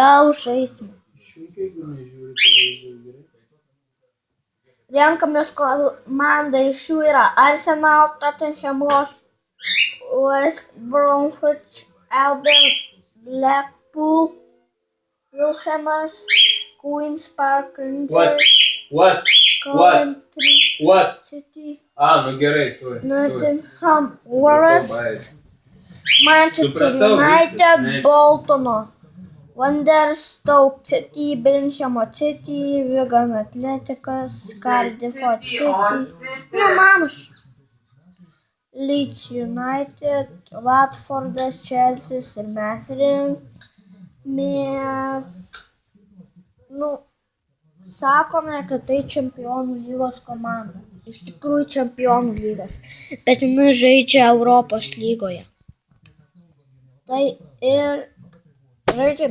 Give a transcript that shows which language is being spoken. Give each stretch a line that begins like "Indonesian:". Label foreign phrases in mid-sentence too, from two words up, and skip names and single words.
Lithuanian: Renkamės komandą, iš jų yra Arsenal, Tottenham Hotspur, West Bromwich Albion, Blackpool, Wilhelmas, Queen's Park Rangers. What? City. Nu gerai, tu. Nottingham Forest. Manchester United, Boltono Wanderers, Stoke City, Birmingham City, Wigan Athletics, Cardiff City. Mamuš. Leeds United, Watfordas, Chelsea ir mes rinkmės. Sakome, kad tai Čempionų lygos komanda. Iš tikrųjų Čempionų lygos. Bet jinai žaidžia Europos lygoje. Tai ir žaidžiame.